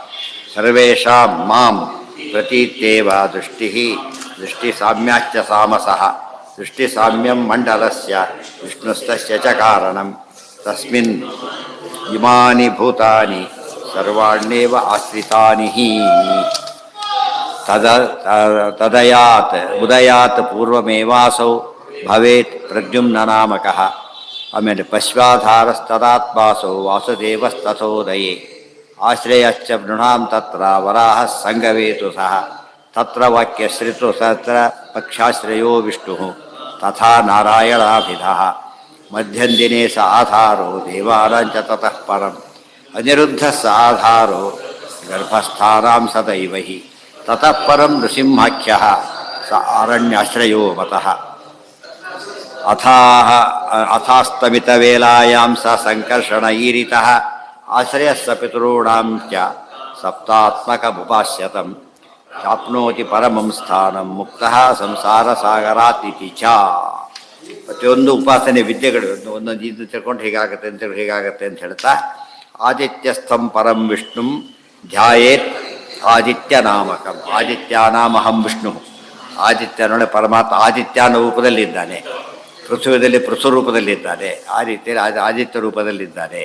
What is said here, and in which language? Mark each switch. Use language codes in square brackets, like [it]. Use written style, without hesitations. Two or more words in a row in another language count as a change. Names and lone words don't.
[sa] ಸರ್ವೇಷಾಂ ಮಾಂ ಪ್ರತೀತ್ಯೇವ ದೃಷ್ಟಿಸಾಮ್ಯಾಶ್ಚ ಸಾಮಸಃ ದೃಷ್ಟಿಸಾಮ್ಯಂ ಮಂಡಲಸ್ಯ ವಿಷ್ಣುಸ್ತಸ್ಯ ಚ ಕಾರಣಂ ತಸ್ಮಿನ್ ಇಮಾನಿ ಭೂತಾನಿ ಸರ್ವಾಣ್ಯೇವ ಆಶ್ರಿತಾನಿ ಹಿ ತದಯಾತ್ ಉದಯಾತ್ ಪೂರ್ವಮೇವಾಸೌ ಭವೇತ್ ಪ್ರದ್ಯುಮ್ನ ನಾಮಕಃ. ಆಮೇಲೆ ಪಶ್ವಾಧಾರಸ್ತದಾತ್ಮಾಸೌ ವಾಸುದೇವಸ್ತಥೋದಯೇ ಆಶ್ರಯಶ್ಚ ನೃಣಾಂ ತತ್ರ ವರಾಹ ಸಂಗವೇತು ಸಹ ತತ್ರ ವಾಕ್ಯಶ್ರಿತು ತತ್ರ ಪಕ್ಷಾಶ್ರಯೋ ವಿಷ್ಣು ತಥಾ ನಾರಾಯಣಾಭಿಧಃ ಮಧ್ಯಂದಿನೇ ಸ ಆಧಾರೋ ದೇವಾನಾಂಚ ತತಃ ಪರಂ ಅನಿರುದ್ಧ ಸ ಆಧಾರೋ ಗರ್ಭಸ್ಥಾನಾಂ ಸದೈವ ಹಿ ತತಃ ಪರಂ ನೃಸಿಂಹಾಖ್ಯಃ ಸ ಅರಣ್ಯಾಶ್ರಯೋ ಮತಃ ಅಥಾಸ್ತಮಿತವೇಲಾಯಾಂ ಸ ಸಂಕರ್ಷಣ ಈರಿತಃ ಆಶ್ರಯಸ್ಸ ಪಿತॄಣಾಂ ಚ ಸಪ್ತಾತ್ಮಕಮುಪಾಸ್ಯತಂ ಚಾಪ್ನೋತಿ ಪರಮಂ ಸ್ಥಾನಂ ಮುಕ್ತಃ ಸಂಸಾರ ಸಾಗರಾತ್ ಇತಿ ಚ. [kn] ಪ್ರತಿಯೊಂದು ಉಪಾಸನೆ ವಿದ್ಯೆಗಳು ಒಂದೊಂದು ಇದು ತಿಳ್ಕೊಂಡು ಹೀಗಾಗತ್ತೆ ಅಂತೇಳಿ ಹೀಗಾಗತ್ತೆ ಅಂತ ಹೇಳ್ತಾ [sa] ಆದಿತ್ಯಸ್ಥಂ ಪರಂ ವಿಷ್ಣುಂ ಧ್ಯಾಯೇತ್ ಆದಿತ್ಯ ನಾಮಕಂ. ಆದಿತ್ಯಾನಾಮಹಂ ವಿಷ್ಣು. [kn] ಆದಿತ್ಯ ನೋಡಿ ಪರಮಾತ್ಮ ಆದಿತ್ಯನ ರೂಪದಲ್ಲಿದ್ದಾನೆ, ಪೃಥ್ವಿಯಲ್ಲಿ ಪೃಥು ರೂಪದಲ್ಲಿದ್ದಾನೆ, ಆ ರೀತಿಯಲ್ಲಿ ಆದಿತ್ಯ ರೂಪದಲ್ಲಿದ್ದಾನೆ.